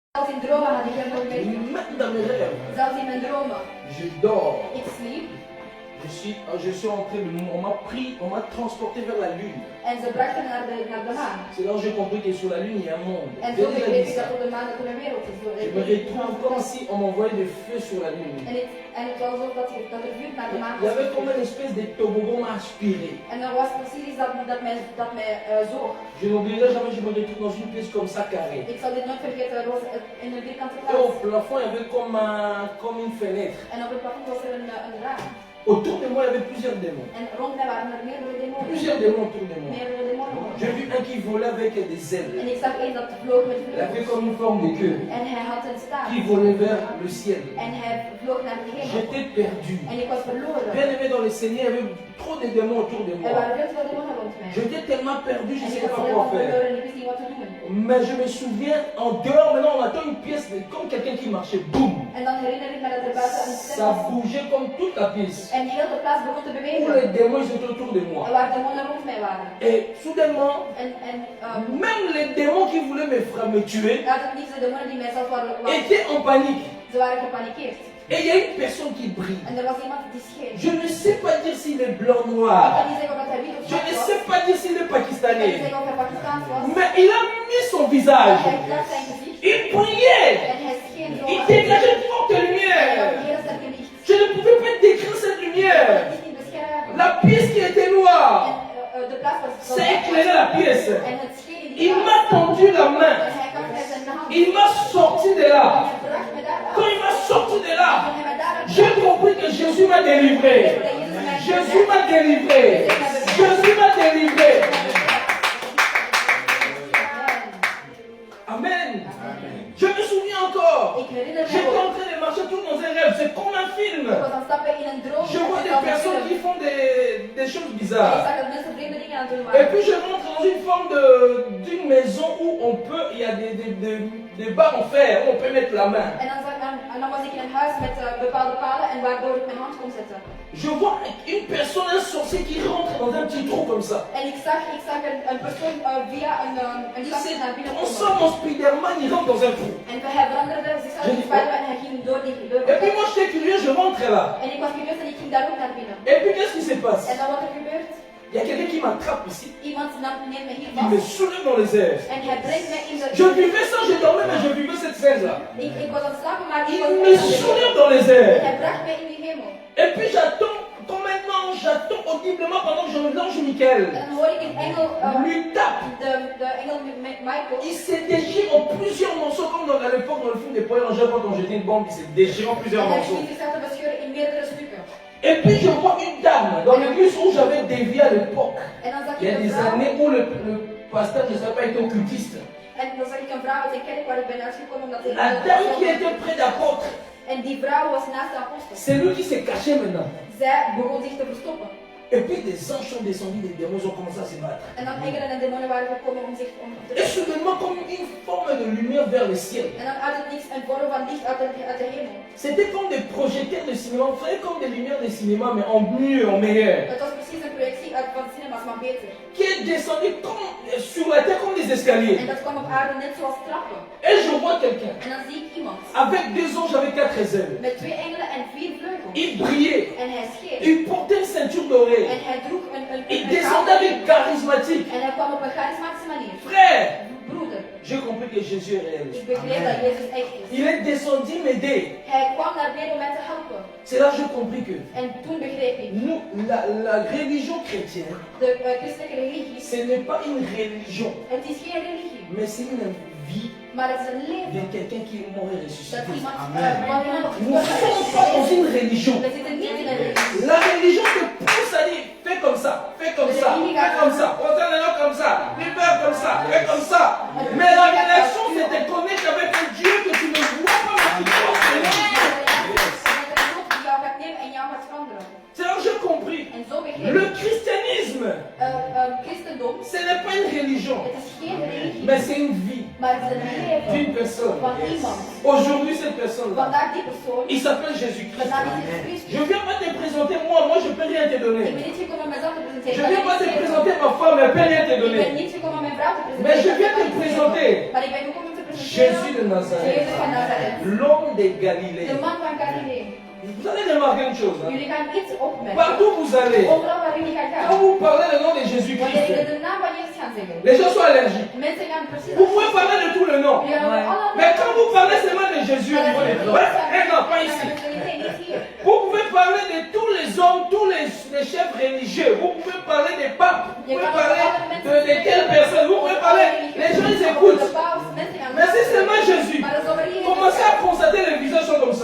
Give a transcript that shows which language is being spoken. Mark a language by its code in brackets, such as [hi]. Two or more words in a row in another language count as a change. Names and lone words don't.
[nl] Zelfs in dromen had ik hem nooit mee. [fr] Même dans mes rêves, [nl] Zelfs in mijn dromen. [fr] je dors. [nl] Ik sliep [fr] Je suis entré, on m'a pris, on m'a transporté vers la lune. [nl] en ze brachten me naar de maan. [fr] C'est là où j'ai compris que sur la lune il y a un monde. [nl] En [fr] J'ai [nl] zo [fr] déjà [nl] begreep dit ik [fr] ça. [nl] dat op de maan dat er een wereld is. [fr] Je me retrouve comme si on m'envoyait des feux sur la lune. [nl] En het was alsof dat er vuur naar de maan [fr] Il y avait comme [nl] was. [fr] une espèce de toboggan aspiré. [nl] En er was precies iets dat mij zoog. [fr] Je n'oublierai jamais, je me retrouve dans une pièce comme ça carrée. [nl] Ik zal dit nooit vergeten, er was in een vierkante [fr] Et au [nl] plaats. [fr] plafond, il y avait comme une fenêtre. [nl] En op het plafond was er een raam. [fr] Autour de moi, il y avait plusieurs démons. [nl] En rond mij waren er meerdere demonen. [fr] Plusieurs démons autour de moi. [nl] Meerdere demonen. [fr] J'ai vu un qui volait avec des ailes. [nl] En ik zag één dat vloog met [fr] Il avait [nl] vleugels. [fr] comme une forme de queue. [nl] En hij had een staart. [fr] Qui volait vers le ciel. [nl] En hij vloog naar de hemel. [fr] J'étais perdu. [nl] En ik was verloren. [fr] Bien aimé dans le Seigneur, il y avait trop de démons autour de [nl] Er [fr] moi. [nl] waren veel te veel demonen rond mij. [fr] J'étais tellement perdu, je [nl] En [fr] ne [nl] ik [fr] savais [nl] was [fr] pas [nl] helemaal [fr] quoi faire. [nl] verloren en ik wist niet wat te doen. [fr] Mais je me souviens, en dehors, maintenant on attend une pièce comme quelqu'un qui marchait. Boum! [nl] En dan herinner ik me dat er buiten een stem [fr] Ça [nl] was. [fr] bougeait comme toute la pièce. [nl] En heel de plaats begon te [fr] Tous [nl] bewegen. [fr] les démons ils étaient autour de [nl] En [fr] moi. [nl] waar demonen rond mij waren. [fr] Et soudainement, [nl] En [fr] même les démons qui voulaient me tuer [nl] uit het niets de demonen die mij zelf waren, [fr] étaient en panique. [nl] ze waren gepanikeerd. [fr] Et il y a une personne qui brille. [nl] En er was iemand die scheen. [fr] Je ne sais pas dire s'il est blanc [nl] Ik [fr] noir. [nl] kan niet zeggen of hij wit of [fr] Je [nl] zwart [fr] ne [nl] was. [fr] sais pas dire s'il est [nl] Ik kan niet [fr] pakistanais. [nl] zeggen of hij Pakistaans was. [fr] Mais il a mis son [nl] Maar [fr] visage. [nl] hij bracht zijn gezicht. [fr] Il brillait. [nl] En hij scheen zo. [fr] Il dégageait une forte [nl] En hij had [fr] lumière. [nl] een heel sterke licht. [fr] Je ne pouvais pas décrire cette [nl] Ik kon [fr] lumière. [nl] het niet beschrijven. [fr] La pièce qui était noire. [nl] En de plaats was [fr] Ça éclairait la pièce. [nl] En het scheen in [fr] Il [nl] die [fr] m'a [nl] plaats. [fr] tendu la main. [nl] En hij gaf mij zijn hand. [fr] Il m'a sorti de [nl] En [fr] là. [nl] hij bracht me daar [fr] Quand [nl] af. [fr] il m'a sorti de [nl] Toen [fr] là, [nl] hij me daar af. [fr] j'ai compris que Jésus m'a délivré. Jésus m'a délivré. Jésus m'a délivré. Amen. Je me souviens encore. [nl] Ik herinner me [fr] J'étais en [nl] ook. [fr] train de marcher tout dans un rêve. C'est comme un film. [nl] Ik was aan het stappen in een droom. [fr] Je vois [nl] En [fr] des personnes qui font des choses [nl] ik [fr] bizarres. [nl] zag dat mensen vreemde dingen aan het doen [fr] Et [nl] waren. [fr] puis je rentre dans une forme d'une maison où il y a des barres en fer où on peut mettre la main. [nl] En dan was ik in een huis met bepaalde palen en waardoor ik mijn hand kon zetten. [fr] Je vois une personne, un sorcier qui rentre dans un petit trou comme ça. [nl] En ik zag een persoon via een [fr] Il [nl] stapje naar [fr] s'est [nl] binnen [fr] transformé [nl] komen. [fr] en Spider-Man, il rentre dans un trou. [nl] En hij veranderde zichzelf in Spider-Man en hij ging door die deur. [fr] Et puis moi j'étais curieux, je rentre là. [nl] En ik was curieus en ik ging daar ook naar binnen. [fr] Et puis qu'est-ce qui se passe? [nl] En dan wat er gebeurt? [fr] Il y a quelqu'un qui m'attrape ici. [nl] Iemand neemt me hier [fr] Il me [nl] vast. [fr] soulève dans les airs. [nl] En hij brengt mij in de... [fr] Je vivais ça, je dormais, mais je vivais cette scène-là. [nl] Ik was aan het slapen, maar ik [fr] Il [nl] was... [fr] me soulève dans les [nl] En [fr] airs. [nl] hij bracht mij in die hemel. [fr] Et puis j'attends, comme maintenant, j'attends audiblement pendant que l'ange Michael [nl] En dan hoor ik een engel... [fr] lui tape. [nl] de engel Michael. [fr] Il se déchire en plusieurs morceaux, comme à l'époque dans le film des Poètes Rangers, quand on jetait une bombe, il se déchire en plusieurs [nl] En hij [fr] morceaux. [nl] begint zichzelf te bescheuren in meerdere stukken. [fr] Et puis je vois une dame dans l'église où j'avais dévié à l'époque. [nl] En dan zag [fr] Il y [nl] ik [fr] a [nl] een [fr] des [nl] vrouw. [fr] années où le pasteur, je ne sais pas, était occultiste. [nl] En dan zag ik een vrouw uit een kerk waar ik ben uitgekomen omdat ik... [fr] La dame qui était près d'apôtre, [nl] En die vrouw was naast de apostel. [fr] c'est lui qui s'est caché maintenant. [nl] Zij begon zich te verstoppen. [fr] Et puis des anges sont descendus, des démons ont commencé à se battre. [nl] En dan engelen en demonen waren gekomen om zich te [fr] Et soudainement, comme une forme de lumière vers le ciel. [nl] En dan uit het niks een vorm van licht uit de hemel. [fr] C'était comme des projecteurs de cinéma, on ferait comme des lumières de cinéma, mais en mieux, en meilleur. [nl] Het was precies een projectie uit van cinemas, maar beter. [fr] Qui est descendu comme, sur la terre comme des escaliers. [nl] En dat kwam op aarde net zoals trappen. [fr] Et je vois quelqu'un [nl] En dan zie ik iemand. [fr] avec deux anges avec 4 ailes. [nl] Met 2 engelen en 4 vleugels. [fr] Il brillait. [nl] En hij scheen. [fr] Il portait une ceinture dorée. [nl] En hij droeg [fr] Il descendait avec charismatique. [nl] En hij kwam op een charismatische manier. [fr] Frère, [nl] Broeder, [fr] j'ai compris que Jésus est réel. [nl] ik begreep dat Jezus echt is. [fr] Il est descendu m'aider. [nl] Hij kwam naar beneden om mij te helpen. [fr] C'est là que j'ai compris que [nl] En toen begreep ik. [fr] nous, la religion chrétienne, [nl] De christelijke religie. [fr] ce n'est pas une religion, [nl] Het is geen religie. [fr] mais c'est une vie [nl] Maar het is een leven. [fr] de quelqu'un qui est mort et ressuscité. [nl] Dat iemand [fr] Nous ne sommes pas dans une religion. [nl] We zitten niet in een religie. [fr] La religion te pousse à dire fais comme ça, fais comme ça, fais comme ça, prends les gens comme ça, fais comme ça, fais comme ça. Mais la relation, c'est te connecter avec un Dieu que tu ne vois pas, mais qui croit en lui. C'est là que j'ai compris. [nl] En zo begreep [fr] Le [nl] ik. [fr] christianisme, [nl] Christendom, [fr] ce n'est pas une religion, [nl] het is geen religie, [fr] mais c'est une vie [nl] maar het is een leven [fr] d'une personne. [nl] van iemand. [fr] Aujourd'hui, cette personne-là, [nl] Vandaag die persoon, [fr] il s'appelle Jésus-Christ. [nl] vandaag is het Christus. [fr] Je ne viens pas te présenter moi, je ne peux rien te [nl] Ik [fr] donner. [nl] ben niet gekomen om mezelf te [fr] Je [nl] presenteren. [fr] ne viens pas te présenter ma femme, elle ne peut rien te [nl] Ik ben [fr] donner. [nl] niet gekomen om mijn vrouw te presenteren. [fr] Mais je viens te présenter [nl] Maar ik ben gekomen om te presenteren. [fr] Jésus de Nazareth, [nl] Jezus van Nazareth, [fr] l'homme de Galilée. [nl] de man van Galilee. [fr] Vous allez remarquer une chose. Hein? [nl] Jullie gaan iets opmerken. [fr] Partout où vous allez, [nl] Overal waar jullie gaan [fr] quand [nl] gaan, [fr] vous parlez le nom de [nl] wanneer [fr] Jésus-Christ, [nl] jullie de naam van Jezus gaan zeggen, [fr] les gens sont allergiques. [nl] mensen gaan precies [fr] Vous pouvez parler de tout le nom. [nl] Jullie gaan over alle [fr] Mais quand vous parlez seulement de Jésus au niveau des doigts, non, pas ici. Vous pouvez parler de tous les hommes, tous les chefs religieux. Vous pouvez parler des papes. Vous pouvez parler de quelle personne. Vous pouvez parler. Les gens ils écoutent. Mais c'est seulement Jésus. Commencez à constater les visages sont comme ça.